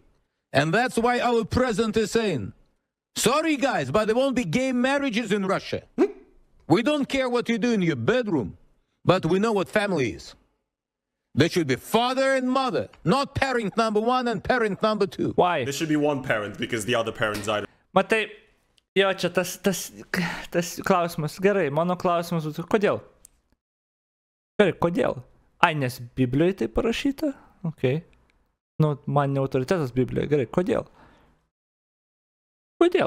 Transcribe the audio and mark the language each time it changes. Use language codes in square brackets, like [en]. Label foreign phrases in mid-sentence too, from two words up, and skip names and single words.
[en] And that's why our president is saying, sorry guys, but there won't be gay marriages in Russia. We don't care what you do in your bedroom, but we know what family is. There should be father and mother, not parent number 1 and parent number 2. Why? There should be one parent because the other parent died. [lt] Matai, jo, čia tas klausimas. Gerai, mano klausimas būtų, kodėl? Gerai, kodėl? Ai, nes Biblijoje tai parašyta? [en] Okay. [lt] Nu, man ne autoritetas Biblijoje. Gerai, kodėl? Kodėl?